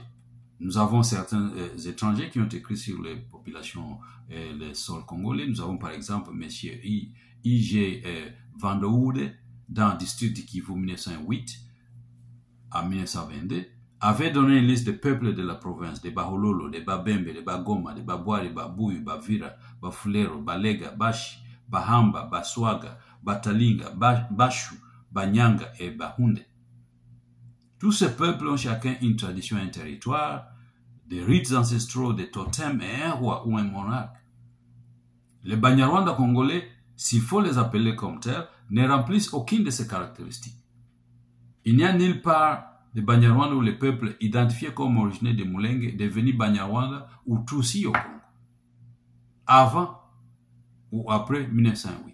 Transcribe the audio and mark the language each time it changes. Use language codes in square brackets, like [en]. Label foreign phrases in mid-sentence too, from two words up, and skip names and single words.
[fr] Nous avons certains étrangers qui ont écrit sur les populations et les sols congolais. Nous avons par exemple M. I.G. Vandoude dans le district de Kivu 1908 à 1922 avait donné une liste des peuples de la province, des Bahololo, des Babembe, des Bagoma, des Babwari, Babuyu, Bavira, Bafulero, Balega, Bashi, Bahamba, Baswaga, Batalinga, Bashu, Banyanga et Bahunde. Tous ces peuples ont chacun une tradition et un territoire, des rites ancestraux, des totems et un roi ou un monarque. Les Banyarwanda congolais, s'il faut les appeler comme tels, ne remplissent aucune de ces caractéristiques. Il n'y a nulle part les Banyarwanda ou les peuples identifiés comme originaires de Mulenge devenus Banyarwanda ou Tutsi au Congo, avant ou après 1908.